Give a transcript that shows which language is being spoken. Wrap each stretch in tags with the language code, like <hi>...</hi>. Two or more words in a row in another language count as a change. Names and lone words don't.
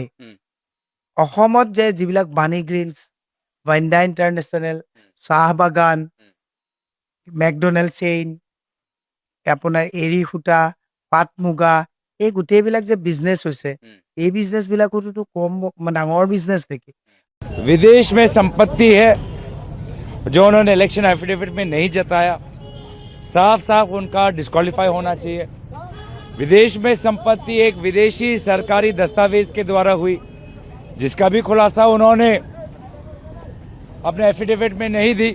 <as>অসমত যে যিবিলাক বাণী গ্ৰিলছ, ভাইণ্ডা ইণ্টাৰনেশ্যনেল, চাহ বাগান, মেকডোনাল্ড চেইন, আপোনাৰ এৰী সূতা, পাট মুগা, এই গোটেইবিলাক যে বিজনেছ হৈছে, এই বিজনেছবিলাকতো কম ডাঙৰ বিজনেছ নেকি?</as> <hi>विदेश में संपत्ति है जो उन्होंने</hi> <en>election affidavit</en> <hi>में नहीं जताया, साफ साफ उनका डिस्क्वालीफाई होना चाहिए। विदेश में संपत्ति एक विदेशी सरकारी दस्तावेज के द्वारा हुई, जिसका भी खुलासा उन्होंने अपने एफिडेविट में नहीं दी।</hi>